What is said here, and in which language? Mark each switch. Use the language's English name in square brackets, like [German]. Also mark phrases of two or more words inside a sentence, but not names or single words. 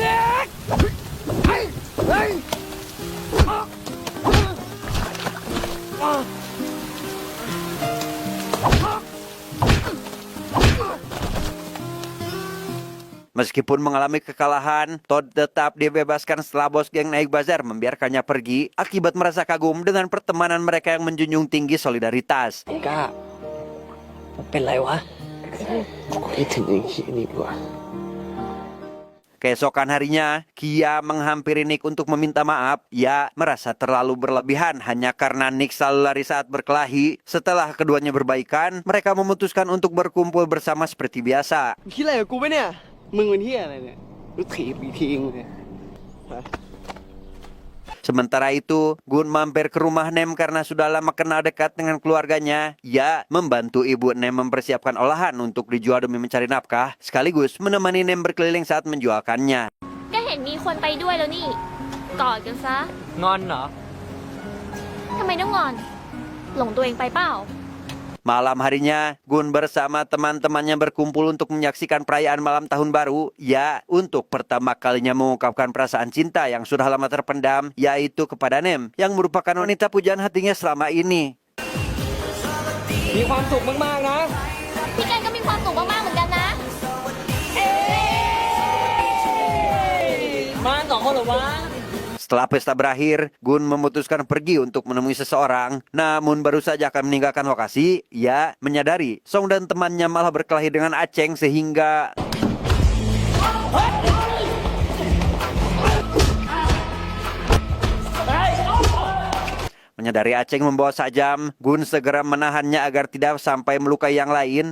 [Indonesian] Meskipun mengalami kekalahan, Todd tetap dibebaskan setelah bos geng Naik Bazar membiarkannya pergi akibat merasa kagum dengan pertemanan mereka yang menjunjung tinggi solidaritas. [Thai] ก้าเป็นไรวะ คิดถึงไอ้ขี้นี่ดีกว่า [Indonesian] Keesokan harinya, Kia menghampiri Nick untuk meminta maaf. Ia merasa terlalu berlebihan hanya karena Nick selalu lari saat berkelahi. Setelah keduanya berbaikan, mereka memutuskan untuk berkumpul bersama seperti biasa. [Thai] คิดอะไรกับกูปะเนี่ย มึงเป็นเหี้ยอะไรเนี่ยกูถีบอีกทีนึงเลย [Indonesian] Sementara itu, Gun mampir ke rumah Nem karena sudah lama kenal dekat dengan keluarganya. Ia membantu ibu Nem mempersiapkan olahan untuk dijual demi mencari nafkah, sekaligus menemani Nem berkeliling saat menjualkannya. [Thai] ก็เห็นมีคนไปด้วยแล้วนี่ กอดกันซะ งอนเหรอ ทำไมต้องงอน หลงตัวเองไปเปล่า [Indonesian] Malam harinya, Gun bersama teman-temannya berkumpul untuk menyaksikan perayaan malam tahun baru. Ia untuk pertama kalinya mengungkapkan perasaan cinta yang sudah lama terpendam, yaitu kepada Nem, yang merupakan wanita pujaan hatinya selama ini. [Thai] มีความสุขมากๆนะ พี่กันก็มีความสุขมากๆเหมือนกันนะ มาสองคนเหรอวะ [Indonesian] Setelah pesta berakhir, Gun memutuskan pergi untuk menemui seseorang. Namun baru saja akan meninggalkan lokasi, ia menyadari Song dan temannya malah berkelahi dengan Aceng sehingga... Menyadari Aceng membawa sajam, Gun segera menahannya agar tidak sampai melukai yang lain.